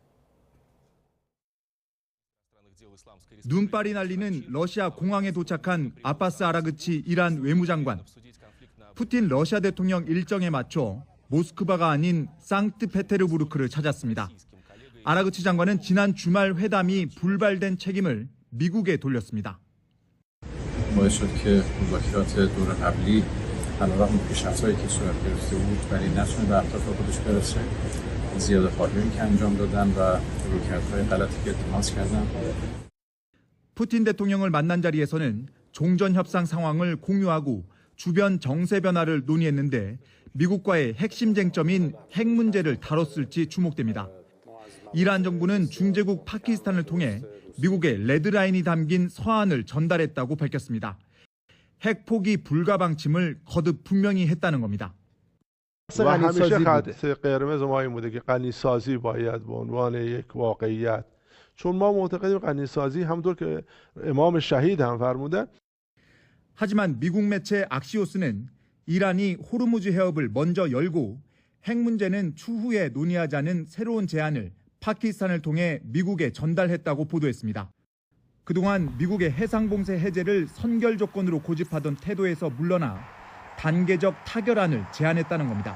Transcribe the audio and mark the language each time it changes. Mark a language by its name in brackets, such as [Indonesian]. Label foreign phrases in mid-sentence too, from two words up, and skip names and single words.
[Korean] 눈발이 날리는 러시아 공항에 도착한 아바스 아라그치 이란 외무장관. 푸틴 러시아 대통령 일정에 맞춰 모스크바가 아닌 상트페테르부르크를 찾았습니다. 아라그치 장관은 지난 주말 회담이 불발된 책임을 미국에 돌렸습니다. [Persian] باعث شد که مذاکرات دور قبلی علیرغم پیشرفت‌هایی که صورت گرفته بود ولی نتونه به اهداف خودش برسه زیاده‌خواهی‌هایی که انجام دادن و رویکردهای غلطی که اتخاذ کردن. [Korean] 푸틴 대통령을 만난 자리에서는 종전 협상 상황을 공유하고 주변 정세 변화를 논의했는데 미국과의 핵심 쟁점인 핵 문제를 다뤘을지 주목됩니다. 이란 정부는 중재국 파키스탄을 통해 미국의 레드라인이 담긴 서한을 전달했다고 밝혔습니다. 핵 포기 불가 방침을 거듭 분명히 했다는 겁니다. [Persian] و همیشه خط قرمز ما این بوده که غنی‌سازی باید به عنوان یک واقعیت چون ما معتقدیم غنی‌سازی همونطور که امام شهید هم فرمودن. [Korean] 하지만 미국 매체 악시오스는 이란이 호르무즈 해협을 먼저 열고 핵 문제는 추후에 논의하자는 새로운 제안을 파키스탄을 통해 미국에 전달했다고 보도했습니다. 그동안 미국의 해상봉쇄 해제를 선결 조건으로 고집하던 태도에서 물러나 단계적 타결안을 제안했다는 겁니다.